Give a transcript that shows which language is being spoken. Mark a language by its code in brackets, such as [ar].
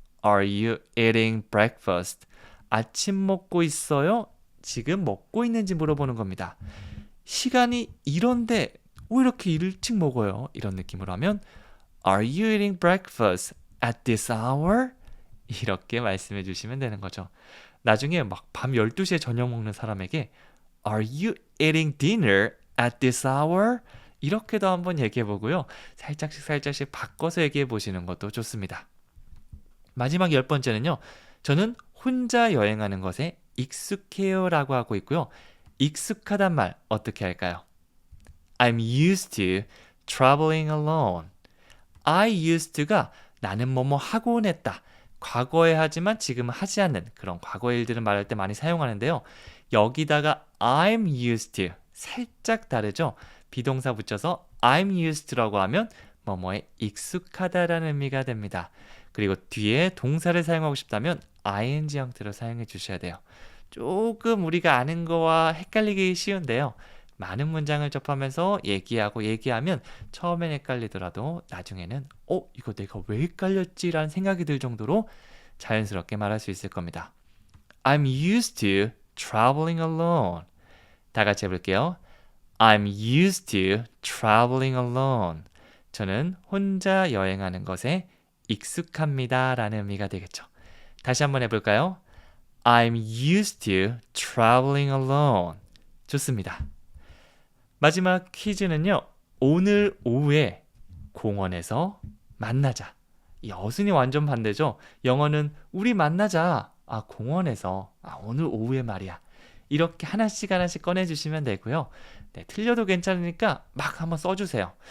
[en] Are you eating breakfast? [ko] 아침 먹고 있어요? 지금 먹고 있는지 물어보는 겁니다. 시간이 이런데 왜 이렇게 일찍 먹어요? 이런 느낌으로 하면 [en] Are you eating breakfast at this hour? [ko] 이렇게 말씀해 주시면 되는 거죠. 나중에 막 밤 12시에 저녁 먹는 사람에게 [en] Are you eating dinner at this hour? [ko] 이렇게도 한번 얘기해 보고요. 살짝씩 바꿔서 얘기해 보시는 것도 좋습니다. 마지막 10번째는요. 저는 혼자 여행하는 것에 익숙해요 라고 하고 있고요. 익숙하단 말 어떻게 할까요? [en] I'm used to traveling alone. I used to [ko] 가 나는 뭐뭐 하곤 했다. 과거에 하지만 지금 하지 않는 그런 과거의 일들을 말할 때 많이 사용하는데요. 여기다가 [en] I'm used to [ko] 살짝 다르죠. 비동사 붙여서 [en] I'm used to [ko] 라고 하면 뭐뭐에 익숙하다라는 의미가 됩니다. 그리고 뒤에 동사를 사용하고 싶다면 ing 형태로 사용해 주셔야 돼요. 조금 우리가 아는 거와 헷갈리기 쉬운데요. 많은 문장을 접하면서 얘기하면 처음엔 헷갈리더라도 나중에는 이거 내가 왜 헷갈렸지? 라는 생각이 들 정도로 자연스럽게 말할 수 있을 겁니다. [en] I'm used to traveling alone. [ko] 다 같이 해볼게요. [en] I'm used to traveling alone. [ko] 저는 혼자 여행하는 것에 익숙합니다. 라는 의미가 되겠죠. 다시 한번 해볼까요? [en] I'm used to traveling alone. [ko] 좋습니다. 마지막 퀴즈는요. 오늘 오후에 공원에서 만나자. 이 어순이 완전 반대죠. 영어는 우리 만나자. 공원에서. 오늘 오후에 말이야. 이렇게 하나씩 하나씩 꺼내주시면 되고요. 네, 틀려도 괜찮으니까 막 한번 써주세요.